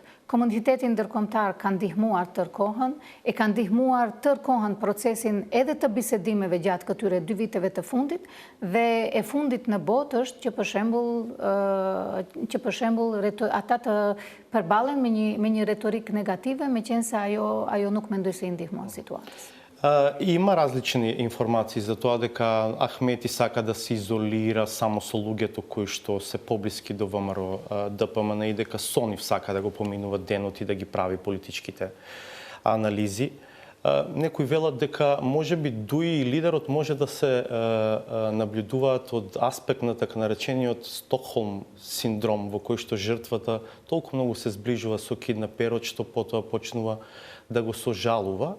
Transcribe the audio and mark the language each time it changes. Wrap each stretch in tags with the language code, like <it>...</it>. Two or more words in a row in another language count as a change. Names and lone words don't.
<sq>Komuniteti ndërkombëtar ka ndihmuar tërkohën, e ka ndihmuar tërkohën procesin edhe të bisedimeve gjatë këtyre 2 viteve të fundit, dhe e fundit në botë është që për shembull ata të përballen me një retorik negative, meqense ajo nuk mendoj se i ndihmon situatës.</sq> <mk>Има различни информации за тоа дека Ахмети сака да се изолира само со луѓето кои што се поблиски до ВМРО ДПМН и дека со нив сака да го поминува денот и да ги прави политичките анализи. Некои велат дека можеби дуи и лидерот може да се наблюдуваат од аспект на така наречениот Стокхолм синдром, во кој што жртвата толку многу се зближува со киднаперот што потоа почнува да го сожалува.</mk>